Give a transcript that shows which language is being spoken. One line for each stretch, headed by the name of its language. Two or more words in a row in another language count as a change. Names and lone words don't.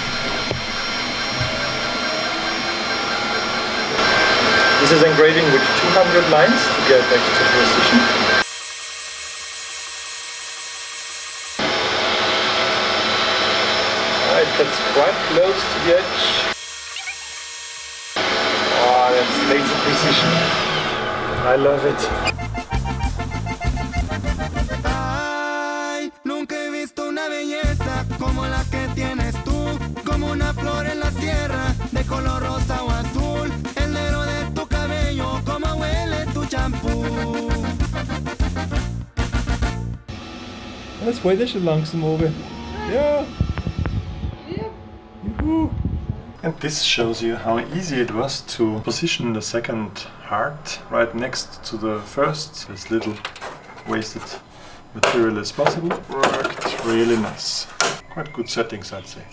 English: This is engraving with 200 lines to get extra precision. It gets quite close to the edge. Oh, that's laser precision. I love it.
Spanish: Ay, nunca he visto una belleza como la que tienes tú, como una flor en la tierra de color rosa o azul. El negro de tu cabello, como huele tu shampoo.
Dutch: Dat is mooi dat je langzaam over. Ja. Juhu.
English: And this shows you how easy it was to position the second heart right next to the first, as little wasted material as possible. Worked really nice. Quite good settings, I'd say.